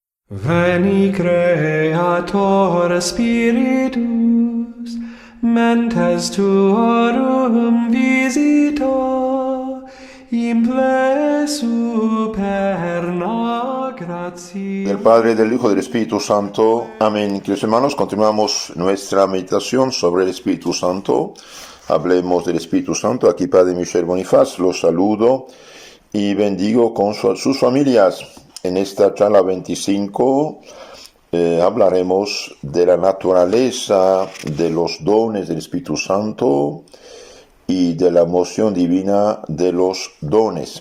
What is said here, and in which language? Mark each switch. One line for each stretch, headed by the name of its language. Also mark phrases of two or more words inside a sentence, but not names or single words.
Latin: Veni Creator Spiritus, mentes tuorum visita, imple superna gratia.
Spanish: Del Padre, del Hijo y del Espíritu Santo. Amén. Queridos hermanos, continuamos nuestra meditación sobre el Espíritu Santo. Hablemos del Espíritu Santo. Aquí Padre Michel Bonifaz, los saludo y bendigo con sus familias. En esta charla 25 hablaremos de la naturaleza de los dones del Espíritu Santo y de la moción divina de los dones.